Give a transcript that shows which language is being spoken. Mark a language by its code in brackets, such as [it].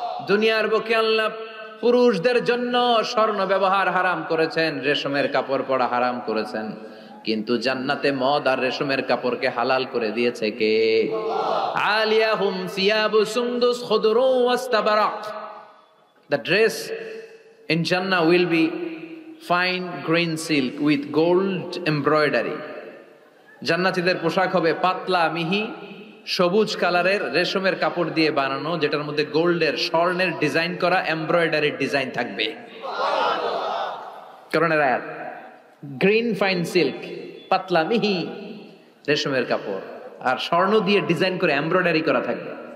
[bn] দুনিয়ার বুকে আল্লাহ পুরুষদের জন্য স্বর্ণ ব্যবহার হারাম করেছেন, রেশমের কাপড় পরা হারাম করেছেন, কিন্তু জান্নাতে মদ আর রেশমের কাপড়কে হালাল করে দিয়েছে কে? [ar] আলিয়াহুম সিয়াবু সুন্দুস খুদরু ওয়াস্তাবারাক। [en] The dress in Jannah will be fine green silk with gold embroidery. [bn] জান্নাতীদের পোশাক হবে পাতলা মিহি সবুজ কালারের রেশমের কাপড় দিয়ে বানানো, যেটার মধ্যে গোল্ডের স্বর্ণের ডিজাইন করা এমব্রয়ডারি ডিজাইন থাকবে। কোরআনের আয়াত। গ্রিন ফাইন সিল্ক, পাতলা মিহি রেশমের কাপড়, আর স্বর্ণ দিয়ে ডিজাইন করে এমব্রয়ডারি করা থাকবে।